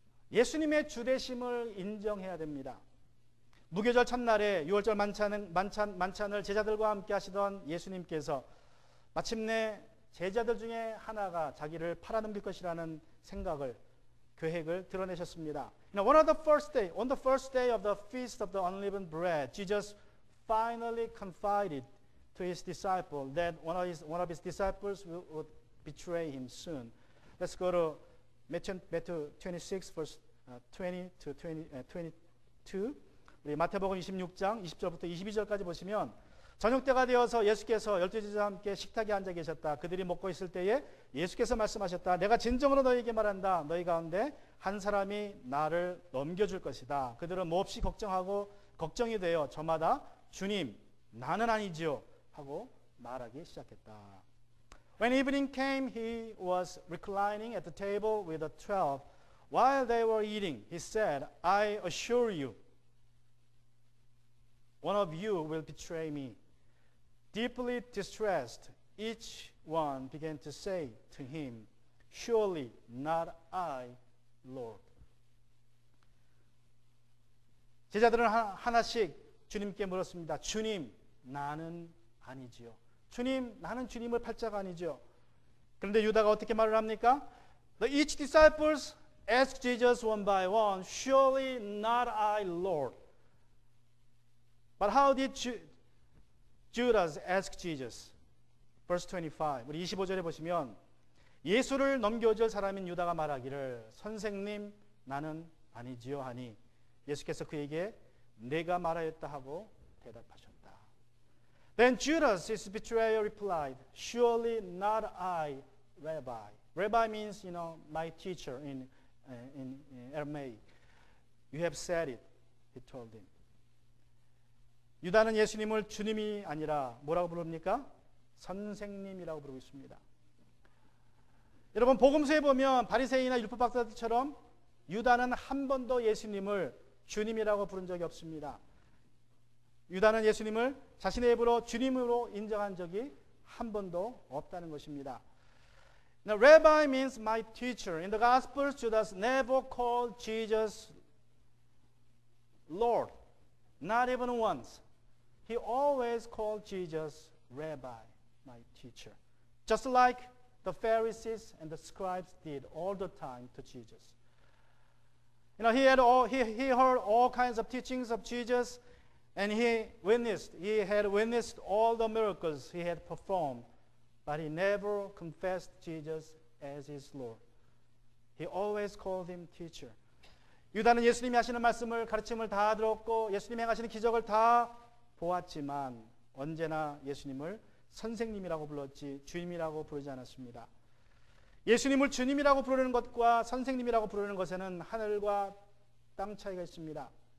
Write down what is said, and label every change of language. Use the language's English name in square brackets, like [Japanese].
[Korean] 예수님의 주되심을 인정해야 됩니다. 무교절 첫날에 유월절 만찬을 제자들과 함께 하시던 예수님께서 마침내 제자들 중에 하나가 자기를 팔아넘길 것이라는 생각을 계획을 드러내셨습니다. [English] Now, on the first day of the feast of the unleavened bread, Jesus finally confided to his disciple that one of his disciples would betray him soon. Let's go to Matthew 26, verse 20 to 22. [Korean] 우리 마태복음 26장 20절부터 22절까지 보시면 저녁 때가 되어서 예수께서 12제자와 함께 식탁에 앉아 계셨다. 그들이 먹고 있을 때에 예수께서 말씀하셨다. 내가 진정으로 너희에게 말한다. 너희 가운데 한 사람이 나를 넘겨줄 것이다. 그들은 몹시 걱정이 되어 저마다 주님 나는 아니지요 하고 말하기 시작했다. [English] When evening came, he was reclining at the table with the 12. While they were eating, he said, I assure you, one of you will betray me. Deeply distressed, each one began to say to him, Surely not I, Lord. [Korean] 제자들은 하나씩 주님께 물었습니다. 주님, 나는 아니지요. 주님, 나는 주님을 팔자가 아니죠. 그런데 유다가 어떻게 말을 합니까? [English] Each disciples asked Jesus one by one, Surely not I, Lord. But how did Judas ask Jesus? Verse 25. [Korean] 우리 25절에 보시면 예수를 넘겨줄 사람인 유다가 말하기를 선생님 나는 아니지요 하니 예수께서 그에게 내가 말하였다 하고 대답하셨다. [English] Then Judas, his betrayer, replied, Surely not I, Rabbi. Rabbi means, my teacher in Aramaic. You have said it, he told him. [Korean] 유다는 예수님을 주님이 아니라 뭐라고 부릅니까? 선생님이라고 부르고 있습니다. 여러분 복음서에 보면 바리새인이나 율법 박사들처럼 유다는 한 번도 예수님을 주님이라고 부른 적이 없습니다. 유다는 예수님을 자신의 입으로 주님으로 인정한 적이 한 번도 없다는 것입니다. [English] Now, Rabbi means my teacher. In the Gospels, Judas never called Jesus Lord, not even once. He always called Jesus Rabbi, my teacher. Just like the Pharisees and the scribes did all the time to Jesus. He heard all kinds of teachings of Jesus, and he had witnessed all the miracles he had performed, but he never confessed Jesus as his Lord. He always called him teacher. [Korean] 유다는 예수님이 하시는 말씀을 가르침을 다 들었고 예수님이 행하시는 기적을 다 보았지만 언제나 예수님을 선생님이라고 불렀지 주님이라고 부르지 않았습니다. 예수님을 주님이라고 부르는 것과 선생님이라고 부르는 것에는 하늘과 땅 차이가 있습니다.